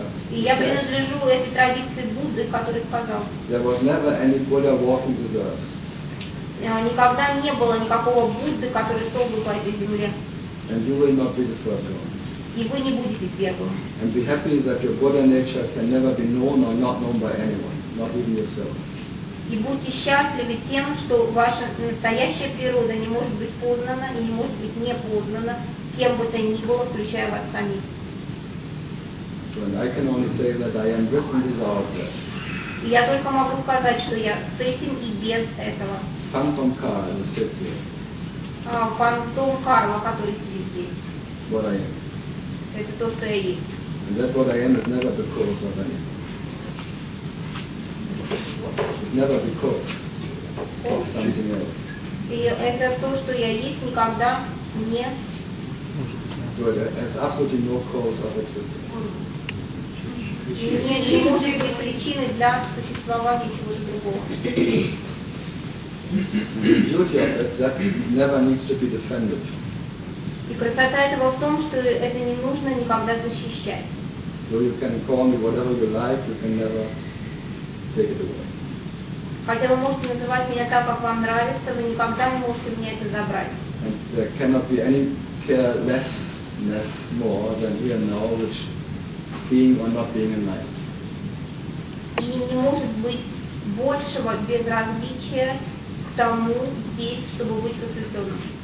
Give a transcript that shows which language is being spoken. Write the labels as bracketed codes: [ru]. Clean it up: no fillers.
[ru] И я принадлежу этой традиции Будды, который сказал. [en] There was never any Buddha walking this earth. [ru] Никогда не было никакого Будды, который шел бы по этой земле. [en] And you will not be the first one. [ru] И вы не будете первым. [en] And be happy that your Buddha nature can never be known or not known by anyone, not even yourself. [ru] И будьте счастливы тем, что ваша настоящая природа не может быть познана и не может быть не познана кем бы то ни было, включая вас самих. [en] And I can only say that I am with and without that. [ru] Я только могу сказать, что я с этим и без этого. [en] Phantom Carla is here. [ru] Phantom Carla, который сидит здесь. [en] What I am. [ru] Это то, что я есть. [en] And that's what I am, is never because of anything. Never because of something else. [ru] Это то, что я есть, никогда не... [en] So there's absolutely no cause of existence. [ru] Не может быть причины для существования чего-то другого. [en] Beauty of it, that never needs to be defended. [ru] И красота этого в том, что это не нужно никогда защищать. [en] So you can call me whatever you like, you can never take it away. [ru] Хотя вы можете называть меня так, как вам нравится, вы никогда не можете мне это забрать. [en] And there cannot be any carelessness more than here now, which being or not being in life. [ru] И не может быть большего безразличия к тому, здесь, чтобы быть посвященным.